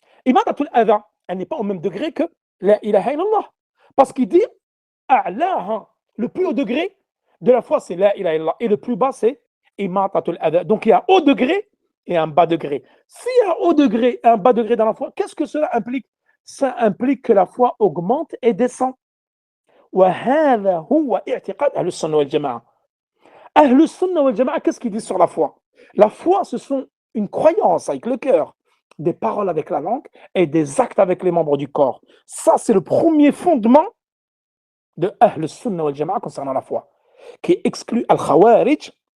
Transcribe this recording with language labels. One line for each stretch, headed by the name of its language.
French: Imadatul adha, elle n'est pas au même degré que la ilaha illallah. Parce qu'il dit a'laha, le plus haut degré de la foi, c'est la ilaha illallah. Et le plus bas, c'est imatatul adha. Donc il y a haut degré et un bas degré. S'il y a haut degré et un bas degré dans la foi, qu'est-ce que cela implique? Ça implique que la foi augmente et descend.
Arabic: وهذا هو اعتقاد أهل السنة والجماعة.
French: أهل السنة والجماعة, qu'est-ce qu'ils disent sur la foi? La foi, ce sont une croyance avec le cœur, des paroles avec la langue et des actes avec les membres du corps. Ça, c'est le premier fondement de Ahl Sunnah wal Jama'a concernant la foi, qui exclut Al-Khawarij.